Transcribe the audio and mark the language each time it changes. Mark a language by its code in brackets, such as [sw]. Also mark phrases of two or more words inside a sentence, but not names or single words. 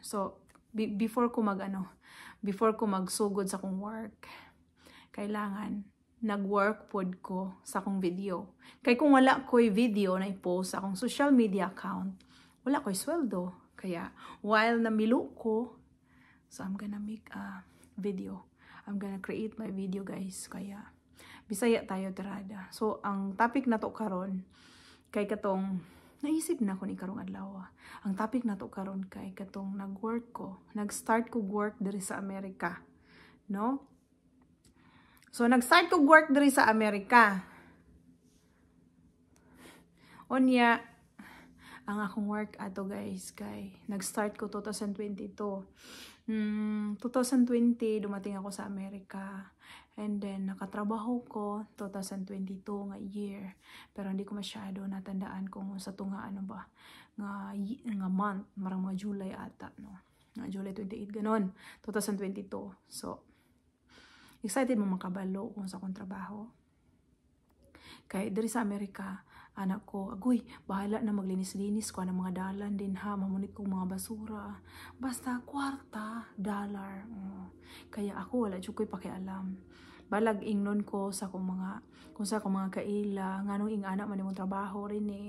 [ceb] So, before ko magsugod sa kong work, kailangan nag-work pod ko sa akong video. Kaya kung wala ko'y video na i-post sa akong [en] social media account, [ceb] wala ko'y sweldo. Kaya, while namilo ko, [en] so I'm gonna make a video. I'm gonna create my video, guys. [ceb] Kaya, Bisaya tayo tirada. So, ang topic na to karon kay katong, naisip na ko ni karong adlaw. Ang topic na to karon kay katong nag-start ko work diri sa Amerika. No? So, nag-start ko work diri sa Amerika. Onya, ang akong work ato guys, kay nag-start ko 2022. [tl] 2020 dumating ako sa Amerika. [ceb] And then nakatrabaho ko 2022 nga year. [tl] Pero hindi ko masyado natandaan kung sa tunga ano ba nga month, marang mga July ata, no. [ceb] Nga July 28 ganon, 2022. So excited mo makabalo kung sa akong trabaho. Kay diri sa Amerika, anak ko, agoy, bahala na maglinis-linis ko ng mga dalan din ha, mamunit kong mga basura. Basta kwarta, dollar. Kaya ako wala jud ko'y pakialam. Balag ingnon ko sa akong mga kaila, nganong ing anak man imong trabaho rin eh.